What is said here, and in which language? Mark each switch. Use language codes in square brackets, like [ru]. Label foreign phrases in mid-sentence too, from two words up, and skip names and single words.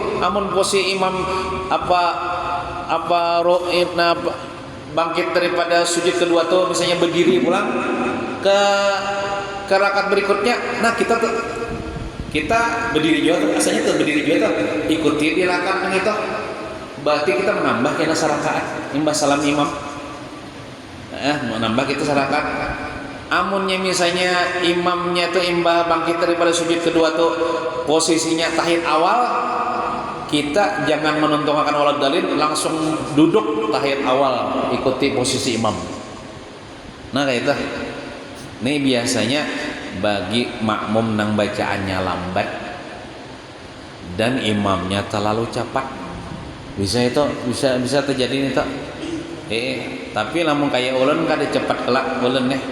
[bjn] Amun posisi imam bangkit daripada sujud kedua tuh misalnya berdiri pulang ke rakaat berikutnya, nah kita berdiri juga tuh, asalnya tuh berdiri juga tuh, ikuti di rakaat itu, berarti kita menambah kena sarakaat imbas salam imam. Menambah kita sarakaat. Amunnya misalnya imamnya tuh imbah bangkit daripada sujud kedua tuh posisinya tahiyat awal, kita jangan menentukan walad dalil, langsung duduk tahiyat awal, ikuti posisi imam. Nah kayak itu. Ini biasanya bagi makmum nang bacaannya lambat dan imamnya terlalu cepat, bisa terjadi nih toh. Tapi lamun kayak ulun kada cepat kelak ulun nih.